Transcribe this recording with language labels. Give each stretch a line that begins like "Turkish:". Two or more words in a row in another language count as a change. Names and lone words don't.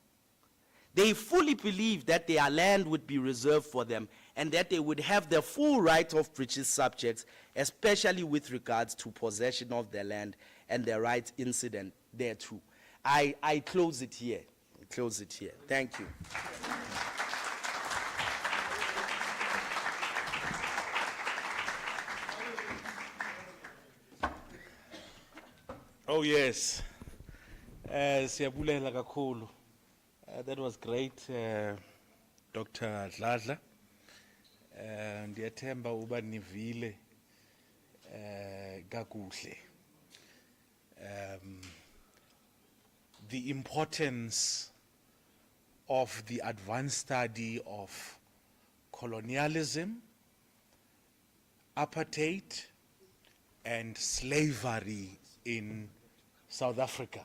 English: They fully believed that their land would be reserved for them and that they would have the full right of British subjects, especially with regards to possession of their land and the rights incident thereto. I close it here. Thank you. Oh yes,
Xhosa: siyabulela kakhulu.
English: That was great, Dr. Dladla.
Xhosa: Ndiyathemba uba nivile kakuhle.
English: The importance of the advanced study of colonialism, apartheid, and slavery in South Africa.